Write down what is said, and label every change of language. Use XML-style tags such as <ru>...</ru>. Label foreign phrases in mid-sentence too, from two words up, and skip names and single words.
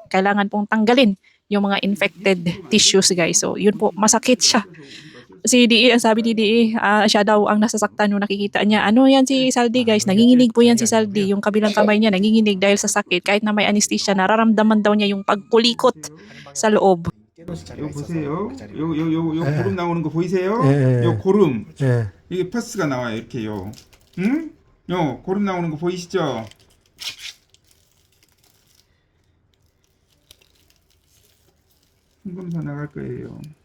<tl>Kailangan pong tanggalin yung mga</tl> <en>infected tissues</en> <tl>guys. So yun po, masakit siya. Si DE, sabi ni DE, siya daw ang nasasaktan nung nakikita niya. Ano yan si Saldi guys, nanginginig po yan si Saldi. Yung kabilang kamay niya nanginginig dahil sa sakit. Kahit na may anesthesia, nararamdaman daw niya yung pagkulikot sa loob.</tl> <ko>요 보세요. 요 고름 나오는 거 보이세요? 예, 예. 요 고름. 예. 이게 퍼스가 나와요. 이렇게요. 응? 요 고름 나오는 거 보이시죠? 홍검사 나갈 거예요.</ko>